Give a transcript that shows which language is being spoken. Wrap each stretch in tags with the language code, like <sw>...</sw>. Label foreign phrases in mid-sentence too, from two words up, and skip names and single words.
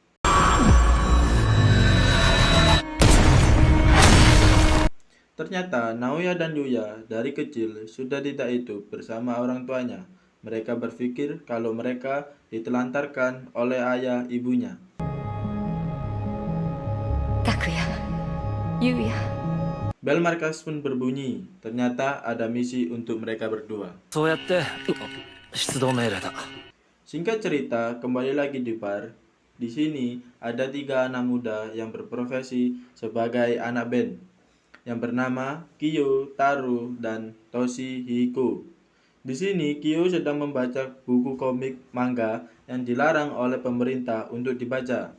<id>Ternyata Naoya dan Yuya dari kecil sudah tidak hidup bersama orang tuanya. Mereka berpikir kalau mereka ditelantarkan oleh ayah ibunya.</id> <ja>拓也、優也、</ja> <id>Bel markas pun berbunyi. Ternyata ada misi untuk mereka berdua.</id> <ja>そうやって出動命令だ。</ja> <id>Singkat cerita, kembali lagi di bar. Di sini ada 3 anak muda yang berprofesi sebagai anak band yang bernama Kiyo, Taru, dan Toshihiko. Di sini Kiyo sedang membaca buku komik manga yang dilarang oleh pemerintah untuk dibaca.</id>